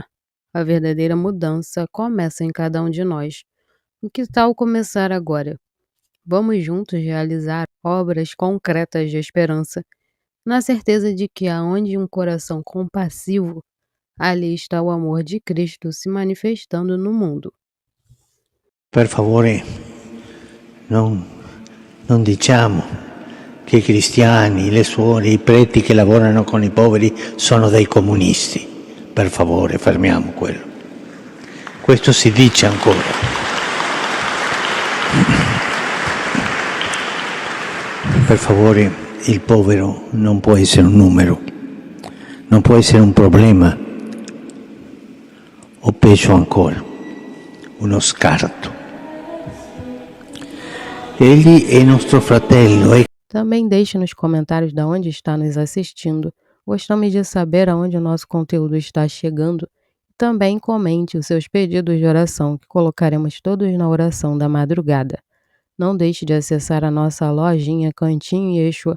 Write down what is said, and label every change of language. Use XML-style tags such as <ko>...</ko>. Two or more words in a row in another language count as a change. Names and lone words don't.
<pt>A verdadeira mudança começa em cada um de nós. O que tal começar agora? Vamos juntos realizar obras concretas de esperança, na certeza de que aonde um coração compassivo, ali está o amor de Cristo se manifestando no mundo.</pt> <it>Per favore, non diciamo che i cristiani, le suore, i preti che lavorano con i poveri sono dei comunisti. Per favore, fermiamo quello. Questo si dice ancora. Per favore, il povero non può essere un numero, non può essere un problema, o peggio ancora, uno scarto. Egli è nostro fratello.</it> <pt>Também deixe nos comentários de onde está nos assistindo. Gostamos de saber aonde o nosso conteúdo está chegando. Também comente os seus pedidos de oração, que colocaremos todos na oração da madrugada. Não deixe de acessar a nossa lojinha Cantinho Yeshua.</pt>